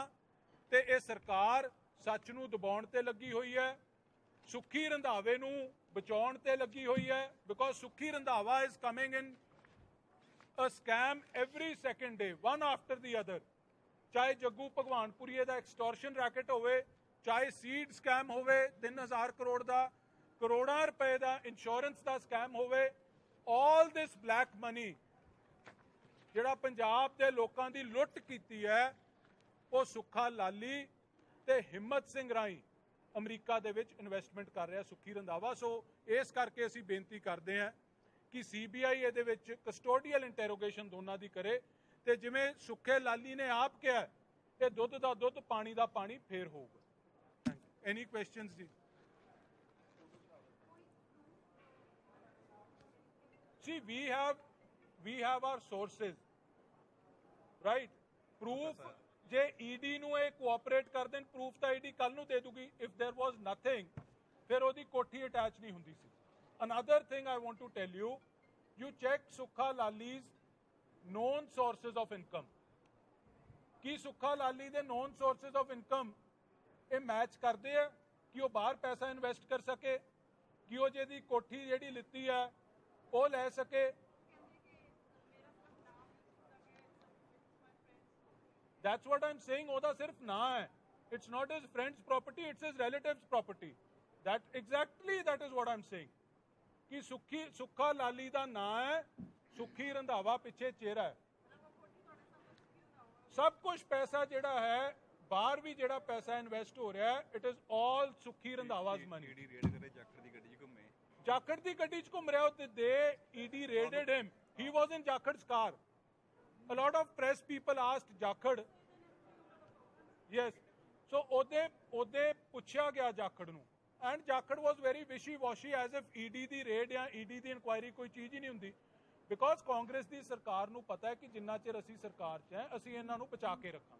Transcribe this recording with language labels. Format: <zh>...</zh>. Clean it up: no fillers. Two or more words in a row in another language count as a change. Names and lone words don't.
<pa>ਤੇ ਇਹ ਸਰਕਾਰ ਸੱਚ ਨੂੰ ਦਬਾਉਣ ਤੇ ਲੱਗੀ ਹੋਈ ਹੈ, ਸੁੱਖੀ ਰੰਧਾਵੇ ਨੂੰ ਬਚਾਉਣ ਤੇ ਲੱਗੀ ਹੋਈ ਹੈ,</pa> <en>because Sukhi Randhawa is coming in a scam every second day, one after the other.</en> <pa>ਚਾਹੇ ਜੱਗੂ ਭਗਵਾਨਪੁਰੀਏ ਦਾ</pa> <en>extortion racket</en> <pa>ਹੋਵੇ, ਚਾਹੇ</pa> <en>seed scam</en> <pa>ਹੋਵੇ 3000 ਕਰੋੜ ਦਾ, ਕਰੋੜਾਂ ਰੁਪਏ ਦਾ ਇੰਸ਼ੋਰੈਂਸ ਦਾ ਸਕੈਮ ਹੋਵੇ,</pa> <en>all this black money</en> <pa>ਜਿਹੜਾ ਪੰਜਾਬ ਦੇ ਲੋਕਾਂ ਦੀ ਲੁੱਟ ਕੀਤੀ ਹੈ, ਉਹ ਸੁੱਖਾ ਲਾਲੀ ਤੇ ਹਿੰਮਤ ਸਿੰਘ ਰਾਹੀਂ ਅਮਰੀਕਾ ਦੇ ਵਿੱਚ ਇਨਵੈਸਟਮੈਂਟ ਕਰ ਰਿਹਾ ਸੁੱਖੀ ਰੰਧਾਵਾ। ਸੋ ਇਸ ਕਰਕੇ ਅਸੀਂ ਬੇਨਤੀ ਕਰਦੇ ਹਾਂ ਕਿ ਸੀਬੀਆਈ ਇਹਦੇ ਵਿੱਚ</pa> <en>custodial interrogation</en> <pa>ਦੋਨਾਂ ਦੀ ਕਰੇ, ਤੇ ਜਿਵੇਂ ਸੁੱਖੇ ਲਾਲੀ ਨੇ ਆਪ ਕਿਹਾ ਇਹ ਦੁੱਧ ਦਾ ਦੁੱਧ ਪਾਣੀ ਦਾ ਪਾਣੀ ਫੇਰ ਹੋਊਗਾ।</pa> <en>any questions ਜੀ? See, we have our sources, right? Proof,</en> <pa>ਜੇ ਈਡੀ ਨੂੰ ਇਹ ਕੋਆਪਰੇਟ ਕਰ ਦੇਣ, ਪ੍ਰੂਫ ਤਾਂ ਈਡੀ ਕੱਲ ਨੂੰ ਦੇ ਦੂਗੀ।</pa> <en>if there was nothing,</en> <pa>ਫਿਰ ਉਹਦੀ ਕੋਠੀ ਅਟੈਚ ਨਹੀਂ ਹੁੰਦੀ ਸੀ।</pa> <en>Another thing I want to tell you, you check ਸੁੱਖਾ ਲਾਲੀ's known sources of income.</en> <pa>ਕੀ ਸੁੱਖਾ ਲਾਲੀ ਦੇ</pa> <en>known sources of income</en> <pa>ਇਹ ਮੈਚ ਕਰਦੇ ਆ ਕਿ ਉਹ ਬਾਹਰ ਪੈਸਾ ਇਨਵੈਸਟ ਕਰ ਸਕੇ, ਕਿ ਉਹ ਜਿਹਦੀ ਕੋਠੀ ਜਿਹੜੀ ਲਿੱਤੀ ਹੈ ਉਹ ਲੈ ਸਕੇ?</pa> <en>That's what I'm saying.</en> <pa>ਉਹਦਾ ਸਿਰਫ ਨਾਂ ਹੈ।</pa> <en>It's not his friend's property, it's his relative's property. That is what I'm saying.</en> <pa>ਕਿ ਸੁੱਖਾ ਲਾਲੀ ਦਾ ਨਾਂ ਹੈ, ਸੁੱਖੀ ਰੰਧਾਵਾ ਪਿੱਛੇ ਚਿਹਰਾ ਹੈ। ਸਭ ਕੁਝ ਪੈਸਾ ਜਿਹੜਾ ਹੈ ਬਾਹਰ ਵੀ ਜਿਹੜਾ ਪੈਸਾ ਇਨਵੈਸਟ ਹੋ ਰਿਹਾ ਹੈ,</pa> <en>it is all Sukhi Randhawa's money.</en> <pa>ਜਾਖੜ ਦੀ ਗੱਡੀ 'ਚ ਘੁੰਮ ਰਿਹਾ ਉਹ ਤੇ</pa> <en>ED raided him, he was in Jakhar's car. A lot of press people asked ਜਾਖੜ, yes, so</en> <pa>ਉਹਦੇ ਪੁੱਛਿਆ ਗਿਆ ਜਾਖੜ ਨੂੰ,</pa> <en>and ਜਾਖੜ was very wishy-washy as if</en> <pa>ਈਡੀ ਦੀ ਰੇਡ ਜਾਂ ਈਡੀ ਦੀ ਇਨਕੁਆਇਰੀ ਕੋਈ ਚੀਜ਼ ਹੀ ਨਹੀਂ ਹੁੰਦੀ, ਬਿਕੋਜ਼ ਕਾਂਗਰਸ ਦੀ ਸਰਕਾਰ ਨੂੰ ਪਤਾ ਹੈ ਕਿ ਜਿੰਨਾ ਚਿਰ ਅਸੀਂ ਸਰਕਾਰ 'ਚ ਹੈ ਅਸੀਂ ਇਹਨਾਂ ਨੂੰ ਬਚਾ ਕੇ ਰੱਖਾਂਗੇ।</pa>